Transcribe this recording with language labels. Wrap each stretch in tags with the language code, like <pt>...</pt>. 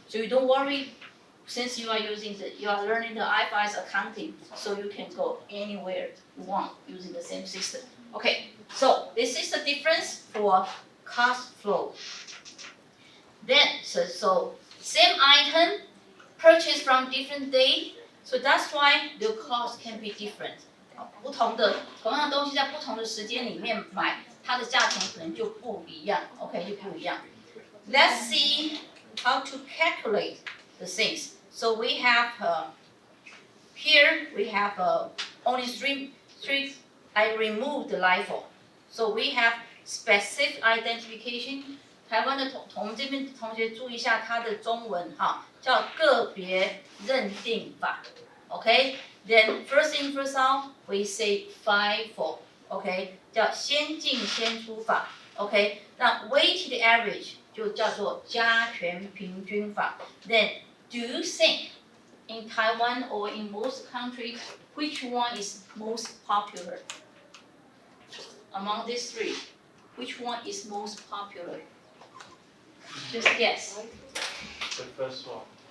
<en>So you don't worry, since you are learning the IFRS accounting, so you can go anywhere you want using the same system. Okay, so this is the difference for cost flow. Then, so same item, purchased from different date, so that's why the cost can be different.</en> <zh>同样的东西在不同的时间里面买，它的价钱可能就不一样 ，OK 就不一样。</zh> <en>Let's see how to calculate the things. So we have here we have only three. I removed the LIFO. So we have specific identification.</en> <zh>台湾的我们这边同学注意一下它的中文哈，叫个别认定法 ，OK？</zh> <en>Then first in first out, we say FIFO, OK？</en> <zh>叫先进先出法 ，OK？那 weighted average 就叫做加权平均法。</zh> <en>Then do you think in Taiwan or in most countries which one is most popular among these three? Which one is most popular? Just guess. The first one.</en>